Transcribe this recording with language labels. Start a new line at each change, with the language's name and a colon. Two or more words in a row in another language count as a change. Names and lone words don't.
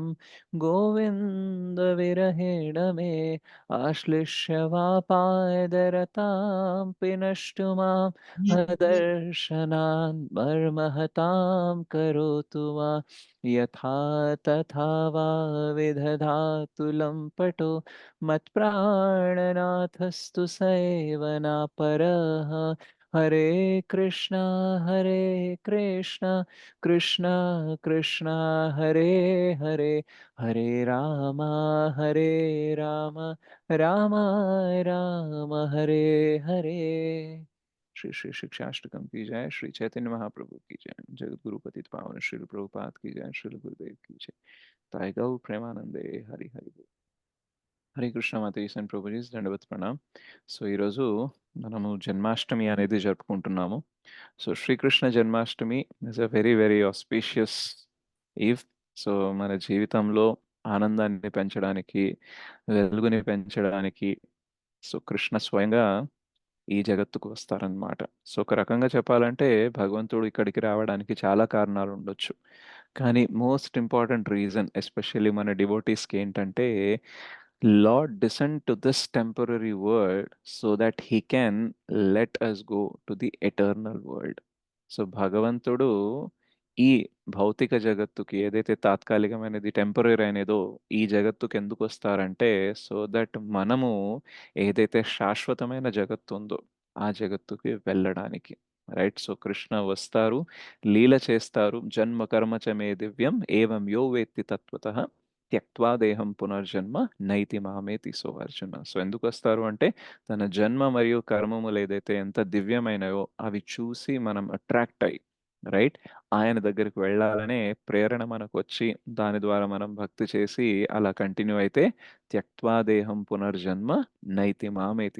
Sanskrit: गोविन्दविरहेण मे आश्लिष्य वापादरतां पिनष्टु माम् अदर्शनान् मर्महतां करोतु वा यथा तथा वा विदधातु लम्पटो मत्प्राणनाथस्तु सेवनापरः हरे कृष्णा कृष्ण कृष्ण हरे हरे, हरे राम राम राम हरे हरे।
Hindi: श्री श्री शिक्षाष्टकम की जय। श्री चैतन्य महाप्रभु की जय। जगत गुरु पतित पावन श्री प्रभुपाद की जय। श्री गुरुदेव की जय।
Bangla: তাই গৌ প্রেমানন্দে হরি হরি বোল।
Hindi: हरे कृष्ण मतीसन प्रभुजीस दंडवत प्रणाम.
Telugu: సో ఈరోజు మనము జన్మాష్టమి అనేది జరుపుకుంటున్నాము.
English: So Srikrishna Janmashtami is a very very auspicious eve.
Telugu: సో మన జీవితంలో ఆనందాన్ని పెంచడానికి, వెలుగుని పెంచడానికి సో కృష్ణ స్వయంగా ఈ జగత్తుకు వస్తారనమాట. సో ఒక రకంగా చెప్పాలంటే భగవంతుడు ఇక్కడికి రావడానికి చాలా కారణాలు ఉండొచ్చు. కానీ
English: most important reason especially
Telugu: మన డివోటీస్కి ఏంటంటే,
English: Lord descend to this temporary world so that he can let us go to the eternal world.
Telugu: సో భగవంతుడు ఈ భౌతిక జగత్తుకి ఏదైతే తాత్కాలికమైనది టెంపరీ అనేదో ఈ జగత్తుకి ఎందుకు వస్తారంటే,
English: so that
Telugu: మనము ఏదైతే శాశ్వతమైన జగత్తు ఉందో ఆ జగత్తుకి వెళ్ళడానికి. రైట్? సో కృష్ణ వస్తారు, లీల చేస్తారు.
Sanskrit: జన్మ కర్మ చ మే దివ్యం ఏవం యో వేత్తి తత్వతః త్యక్త్వా దేహం పునర్జన్మ నైతి మామేతి.
Telugu: సో అర్జున, సో ఎందుకు వస్తారు అంటే తన జన్మ మరియు కర్మములు ఏదైతే ఎంత దివ్యమైనవో అవి చూసి మనం అట్రాక్ట్ అయ్యి, రైట్, ఆయన దగ్గరికి వెళ్ళాలనే ప్రేరణ మనకు వచ్చి దాని ద్వారా మనం భక్తి చేసి అలా కంటిన్యూ అయితే
Sanskrit: త్యక్త్వా దేహం పునర్జన్మ నైతి మామేతి.